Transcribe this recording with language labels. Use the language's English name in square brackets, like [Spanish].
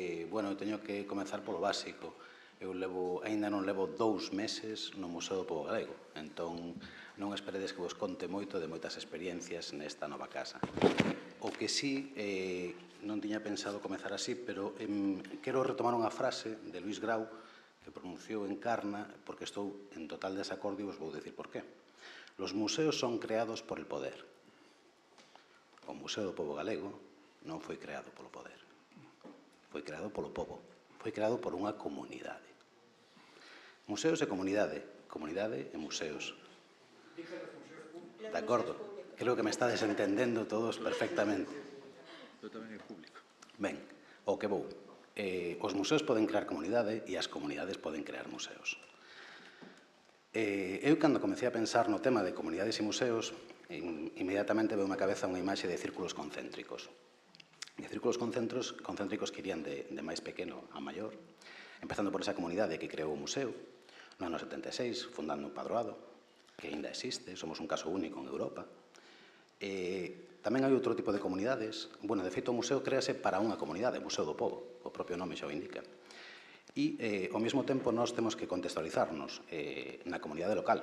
[Galician] Bueno, eu teño que comezar polo básico. Eu aínda non levo 2 meses no Museo do Pobo Galego, entón non esperedes que vos conte moito de moitas experiencias nesta nova casa. O que sí, non tiña pensado comezar así, pero quero retomar unha frase de Luís Grau que pronunciou en Carna, porque estou en total desacordo e vos vou dicir por qué. [Spanish] Los museos son creados por el poder. [Galician] O Museo do Pobo Galego non foi creado polo poder. Foi creado polo pobo. Foi creado por unha comunidade. Museos e comunidade. Comunidade e museos. De acordo. Creo que me estades entendendo todos perfectamente. Pero tamén é público. Ben, o que vou. Os museos poden crear comunidade e as comunidades poden crear museos. Eu, cando comecei a pensar no tema de comunidades e museos, inmediatamente veu na cabeza unha imaxe de círculos concéntricos. De círculos concéntricos que irían de máis pequeno a maior, empezando por esa comunidade que creou o museo, no ano 76, fundando o Padroado, que ainda existe, somos un caso único en Europa. Tamén hai outro tipo de comunidades. Bueno, de feito, o museo créase para unha comunidade, o Museo do Pobo, o propio nome xa o indica. E, ao mesmo tempo, nós temos que contextualizarnos na comunidade local.